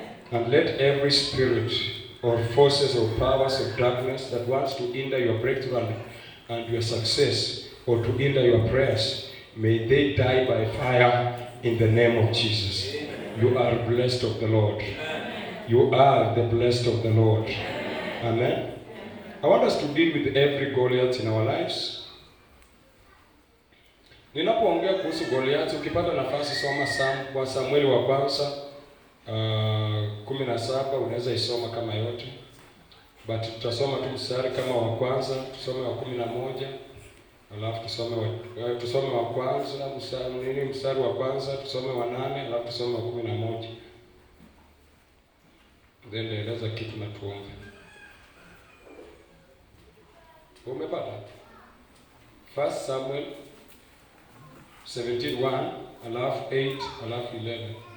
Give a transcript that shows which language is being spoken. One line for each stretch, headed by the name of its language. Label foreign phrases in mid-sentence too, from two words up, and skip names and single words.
English: And let every spirit or forces or powers of darkness that wants to hinder your breakthrough and your success or to hinder your prayers, may they die by fire in the name of Jesus. Amen. You are blessed of the Lord. Amen. You are the blessed of the Lord. Amen. Amen. I want us to deal with every Goliath in our lives.
Swahili: Ninapoongea kuhusu Goliath, ukipata nafasi soma kwa Samueli wa kwanza 17, unaweza isoma kama yote. But tutasoma tu mstari kama wa kwanza, tusome wa 11, alafu tusome wa kwanza, mstari wa kwanza, tusome wa 8, alafu tusome wa 11. Then eleza kitu na tuombe. Umepata?
English: 1 Samuel 17:1, alafu 8, alafu 11.